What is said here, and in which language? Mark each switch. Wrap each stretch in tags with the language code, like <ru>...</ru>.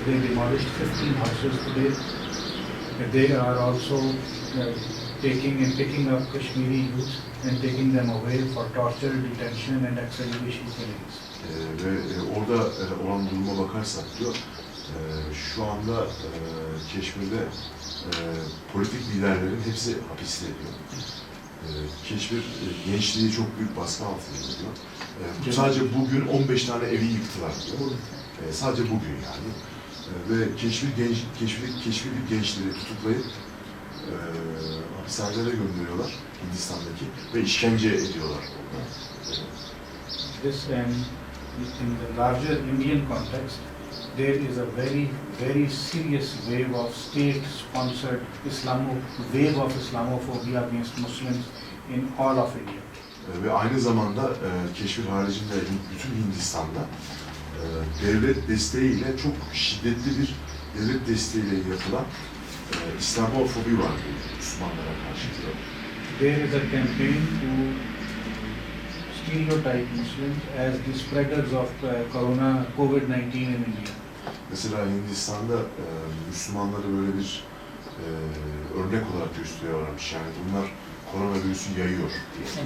<en>They demolished 15 houses today. They are also picking up Kashmiri youth and taking them away for torture, detention and extrajudicial killings.</en> <tr>Ve orada olan duruma bakarsak diyor, şu anda Keşmir'de politik liderlerin hepsi hapiste diyor. Keşmir gençliği çok büyük baskı altında diyor. Sadece bugün 15 tane evi yıktılar diyor. Sadece bugün yani. Ve Keşmirli gençleri tutuklayıp hapishanelere gönderiyorlar Hindistan'daki ve işkence ediyorlar orada.</tr> <en>This and in the larger Indian context, there is a very serious wave of state-sponsored Islamophobia against Muslims in all of India.</en> <tr>Ve aynı zamanda Keşmir haricinde bütün Hindistan'da devlet desteğiyle çok şiddetli bir devlet desteğiyle yapılan İslamofobi var Müslümanlara karşı.</tr> <en>There is a campaign to stereotype Muslims as the spreaders of COVID-19 in India.</en> <tr>Mesela Hindistan'da Müslümanları böyle bir örnek olarak gösteriyorlarmış. Yani bunlar koronavirüsü yayıyor diye.</tr>